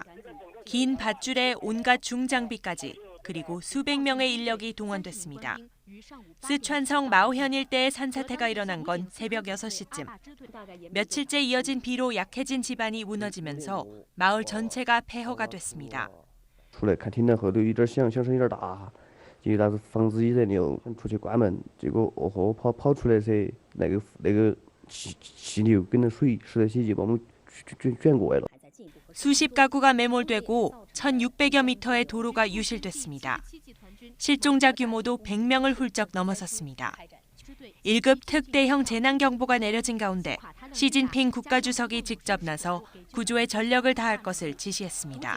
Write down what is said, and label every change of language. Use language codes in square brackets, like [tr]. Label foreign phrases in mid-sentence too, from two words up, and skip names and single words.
[ko] 긴 밧줄에 온갖 중장비까지 그리고 수백 명의 인력이 동원됐습니다. 쓰촨성 마오현 일대의 산사태가 일어난 건 새벽 6시쯤. 며칠째 이어진 비로 약해진 지반이 무너지면서 마을 전체가 폐허가 됐습니다. [zh] 出来看听到后头有点响声有点大，结果那个房子也在流，出去关门，结果跑出来噻，那个气流跟着水湿的血就把我们卷过来了。 [ko] 수십 가구가 매몰되고 1,600여 미터의 도로가 유실됐습니다. 실종자 규모도 100명을 훌쩍 넘어섰습니다. 1급 특대형 재난경보가 내려진 가운데 시진핑 국가주석이 직접 나서 구조에 전력을 다할 것을 지시했습니다.